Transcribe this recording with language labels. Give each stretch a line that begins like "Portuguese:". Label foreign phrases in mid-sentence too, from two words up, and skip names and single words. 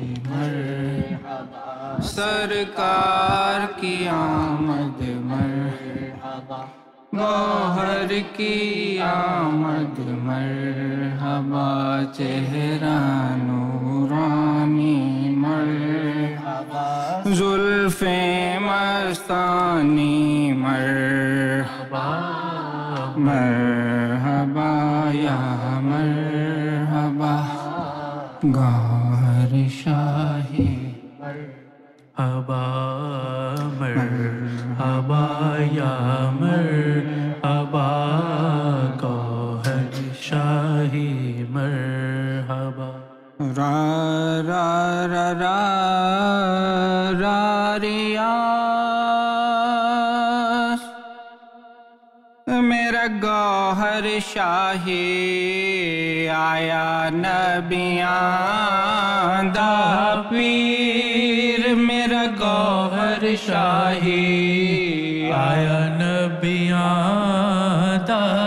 Urdu: مرحبا سرکار کی آمد مرحبا گوہر کی آمد مرحبا چہرہ نورانی مرحبا زلف مستانی مرحبا مرحبا یا مرحبا گوہر شاہی مرحبا مرحبا یا مرحبا گوہر شاہی مرحبا را را را را
Punjabi: را ریاض میرا گوہر شاہی آیا نبیاں دا پیر میرا گوہر شاہی آیا نبیاں دا